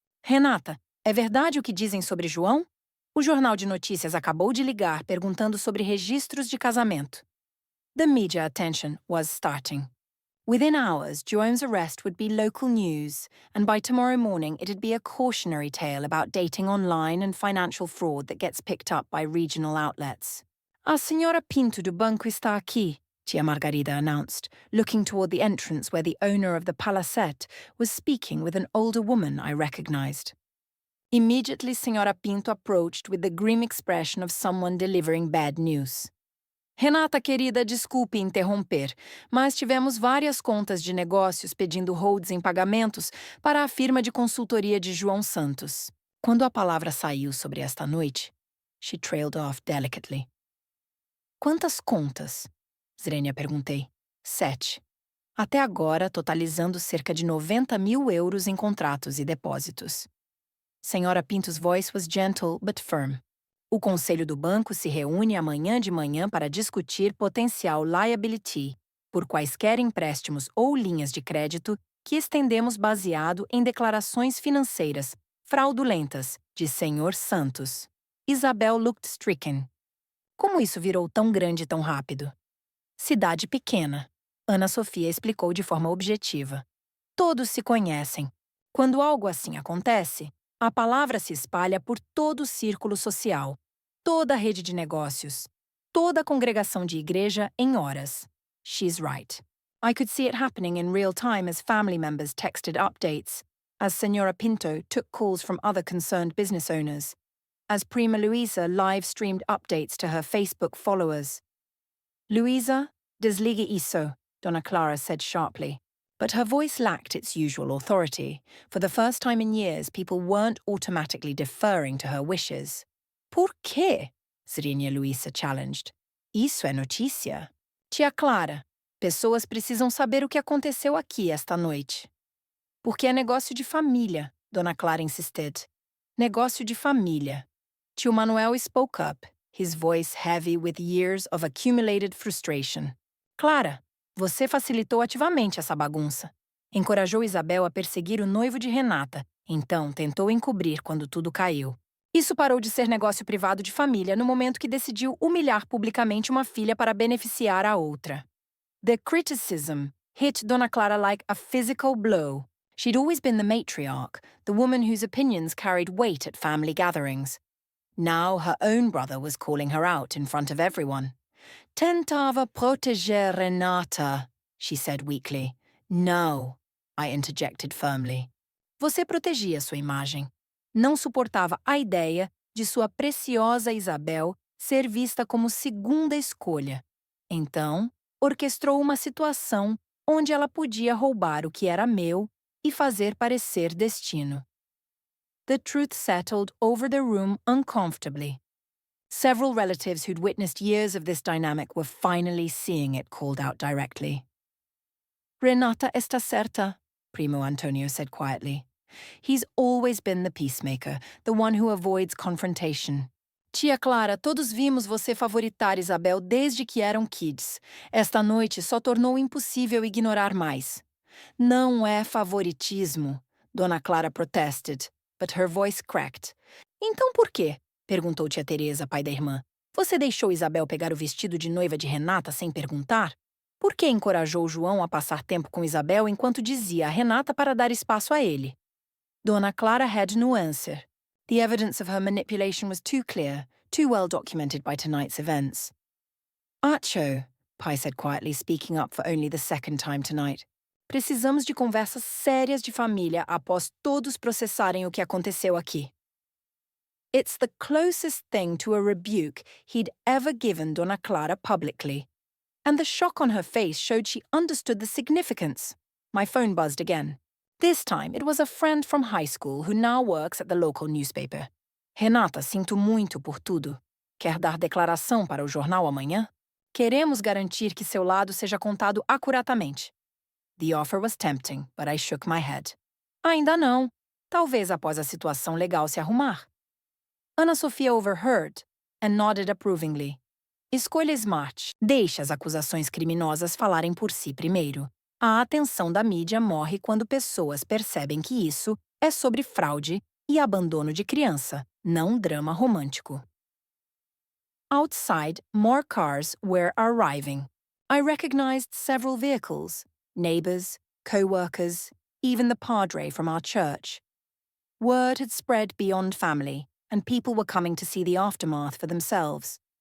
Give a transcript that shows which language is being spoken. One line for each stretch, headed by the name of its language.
Portuguese: Renata, é verdade o que dizem sobre João? O jornal de notícias acabou de ligar perguntando sobre registros de casamento.
English: The media attention was starting. Within hours, João's arrest would be local news, and by tomorrow morning it'd be a cautionary tale about dating online and financial fraud that gets picked up by regional outlets.
Portuguese: A senhora Pinto do banco está aqui,
English: Tia Margarida announced, looking toward the entrance where the owner of the palacete was speaking with an older woman I recognized. Immediately, Senhora Pinto approached with the grim expression of someone delivering bad news.
Portuguese: Renata, querida, desculpe interromper, mas tivemos várias contas de negócios pedindo holds em pagamentos para a firma de consultoria de João Santos. Quando a palavra saiu sobre esta noite,
English: she trailed off delicately.
Portuguese: Quantas contas? Zrenia perguntei. 7. Até agora, totalizando cerca de 90 mil euros em contratos e depósitos.
English: Senhora Pinto's voice was gentle but firm.
Portuguese: O conselho do banco se reúne amanhã de manhã para discutir potencial liability por quaisquer empréstimos ou linhas de crédito que estendemos baseado em declarações financeiras fraudulentas de Sr. Santos.
English: Isabel looked stricken.
Portuguese: Como isso virou tão grande tão rápido? Cidade pequena, Ana Sofia explicou de forma objetiva. Todos se conhecem. Quando algo assim acontece, a palavra se espalha por todo o círculo social, toda a rede de negócios, toda a congregação de igreja em horas.
English: She's right. I could see it happening in real time as family members texted updates, as Senhora Pinto took calls from other concerned business owners, as Prima Luisa live-streamed updates to her Facebook followers.
Portuguese: Luisa, desligue isso, Dona Clara
English: said sharply. But her voice lacked its usual authority. For the first time in years, people weren't automatically deferring to her wishes.
Portuguese: Por quê? Zrenia Luisa challenged. Isso é notícia. Tia Clara, pessoas precisam saber o que aconteceu aqui esta noite. Porque é negócio de família, Dona Clara
English: insisted.
Portuguese: Negócio de família.
English: Tio Manuel spoke up, his voice heavy with years of accumulated frustration.
Portuguese: Clara, você facilitou ativamente essa bagunça. Encorajou Isabel a perseguir o noivo de Renata, então tentou encobrir quando tudo caiu. Isso parou de ser negócio privado de família no momento que decidiu humilhar publicamente uma filha para beneficiar a outra.
English: The criticism hit Dona Clara like a physical blow. She'd always been the matriarch, the woman whose opinions carried weight at family gatherings. Now her own brother was calling her out in front of everyone.
Portuguese: Tentava proteger Renata,
English: she said weakly. No, I interjected firmly.
Portuguese: Você protegia sua imagem. Não suportava a ideia de sua preciosa Isabel ser vista como segunda escolha. Então, orquestrou uma situação onde ela podia roubar o que era meu e fazer parecer destino.
English: The truth settled over the room uncomfortably. Several relatives who'd witnessed years of this dynamic were finally seeing it called out directly.
Portuguese: Renata está certa, Primo Antonio
English: said quietly. He's always been the peacemaker, the one who avoids confrontation.
Portuguese: Tia Clara, todos vimos você favoritar Isabel desde que eram kids. Esta noite só tornou impossível ignorar mais. Não é favoritismo,
English: Dona Clara protested, but her voice cracked.
Portuguese: Então por quê? Perguntou tia Teresa, pai da irmã. Você deixou Isabel pegar o vestido de noiva de Renata sem perguntar? Por que encorajou João a passar tempo com Isabel enquanto dizia a Renata para dar espaço a ele?
English: Dona Clara had no answer. The evidence of her manipulation was too clear, too well documented by tonight's events.
Portuguese: Acho,
English: Pai said quietly, speaking up for only the second time tonight.
Portuguese: Precisamos de conversas sérias de família após todos processarem o que aconteceu aqui.
English: It's the closest thing to a rebuke he'd ever given Dona Clara publicly. And the shock on her face showed she understood the significance. My phone buzzed again. This time, it was a friend from high school who now works at the local newspaper.
Portuguese: Renata, sinto muito por tudo. Quer dar declaração para o jornal amanhã? Queremos garantir que seu lado seja contado acuradamente.
English: The offer was tempting, but I shook my head.
Portuguese: Ainda não. Talvez após a situação legal se arrumar.
English: Ana Sofia overheard and nodded approvingly.
Portuguese: Escolha smart. Deixe as acusações criminosas falarem por si primeiro. A atenção da mídia morre quando pessoas percebem que isso é sobre fraude e abandono de criança, não drama romântico.
English: Outside, more cars were arriving. I recognized several vehicles, neighbors, co-workers, even the padre from our church. Word had spread beyond family, and people were coming to see the aftermath for themselves.